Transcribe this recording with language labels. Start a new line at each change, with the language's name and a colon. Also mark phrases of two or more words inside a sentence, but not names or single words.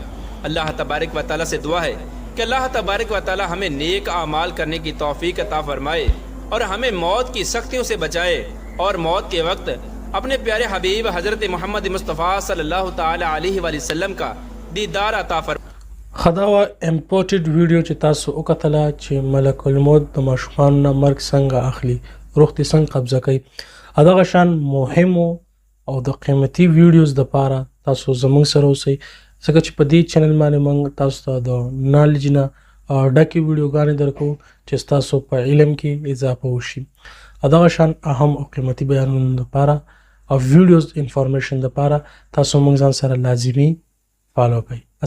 Urdu: اللہ تبارک و تعالیٰ سے دعا ہے کہ اللہ تبارک و تعالیٰ ہمیں نیک اعمال کرنے کی توفیق عطا فرمائے اور ہمیں موت کی سختیوں سے بچائے، اور موت کے وقت اپنے پیارے حبیب حضرت محمد مصطفیٰ
Arabic: صلی اللہ تعالی علیہ وآلہ وسلم
Urdu: کا دیدار عطا فرمائے۔
Pashto: خداوا
English: important video
Pashto: چې تاسو وکتله چې ملک الموت د ماشومانو نه مرګ څنګه اخلي، روح دې څنګه قبضه کوي، دغه شان مهمو او د قیمتي ویډیوز دپاره تاسو زموږ سره اوسئ، ځکه چې په دې چینل باندې موږ تاسو ته د نالج نه ډکې ویډیوګانې درکوو چې ستاسو په علم کې اضافه وشي، دغه شان اهم او قیمتي بیانونو دپاره او
English: videos information
Pashto: دپاره تاسو موږ ځان سره لازمي فالو کړئ۔